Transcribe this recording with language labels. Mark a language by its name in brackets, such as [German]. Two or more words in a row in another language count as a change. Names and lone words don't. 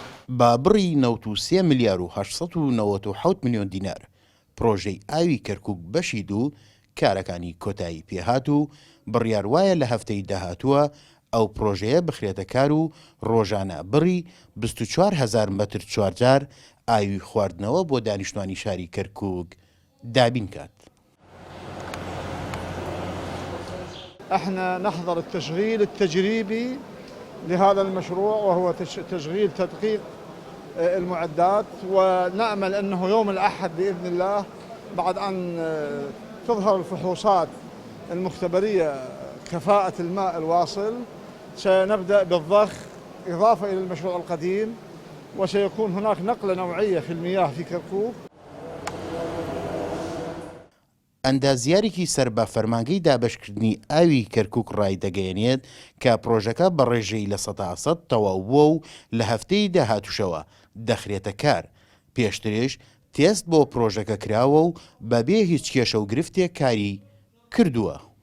[Central Kurdish] با بڕی 93 ملیار و 897 میلیۆن دینار پرۆژەی ئاوی کەرکووک بەشی دوو کارەکانی کۆتایی پێهات و بڕیار وایە لە هەفتەی داهاتووە ئەو پرۆژەیە بخرێتە کار و ڕۆژانە بڕی 24,000 مەتر چوارجار ئاوی خواردنەوە بۆ دانیشتوانی شاری کەرکووک دابین کات. [Arabic] احنا نحضر التشغيل التجريبي لهذا المشروع وهو تشغيل تدقيق المعدات، ونأمل أنه يوم الأحد بإذن الله بعد أن تظهر الفحوصات المختبرية كفاءة الماء الواصل سنبدأ بالضخ إضافة إلى المشروع القديم، وسيكون هناك نقلة نوعية في المياه في كركوك. [Central Kurdish] ئەندازیارێکی سەر بە فەرمانگەی دابەشکردنی ئاوی کەرکووک ڕای دەگەیەنێت کە پرۆژەکە بە ڕێژەی لە 100% تەواو بووە و لە هەفتەی داهاتووشەوە دەخرێتە کار. پێشترش تێست بۆ پرۆژەکە کراوە و بەبێ هیچ کێشە و گرفتێک کاری کردووە.